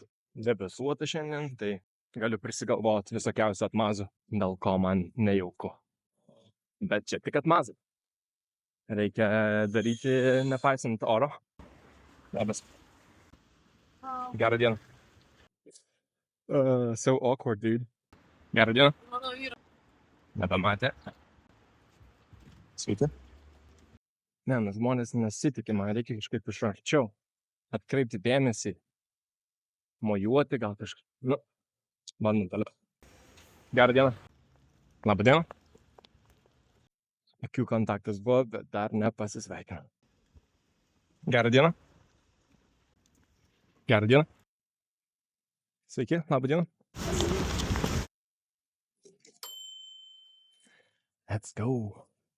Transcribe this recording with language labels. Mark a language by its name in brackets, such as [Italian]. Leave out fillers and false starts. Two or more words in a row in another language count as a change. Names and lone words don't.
[Lithuanian] Debesuota šiandien, tai galiu prisigalvoti visokiausių atmazų, dėl ko man nejauku. Bet čia tik atmazai. Reikia daryti nepaisant oro. Labas. Gerą dieną. [English] So awkward, dude. [Lithuanian] Gerą dieną. Mano vyras. Nepamatė. Sveiki. Ne, žmonės nesitikė, man reikia kažkaip iš arčiau. Atkreipti dėmesį. Mojuoti gal kažkaip. Nu, bandom toliau. Gerą dieną. Labą dieną. Akių kontaktas buvo, bet dar nepasisveikino. Gerą dieną. Gerą dieną. Sveiki, labą dieną. [English] Let's go.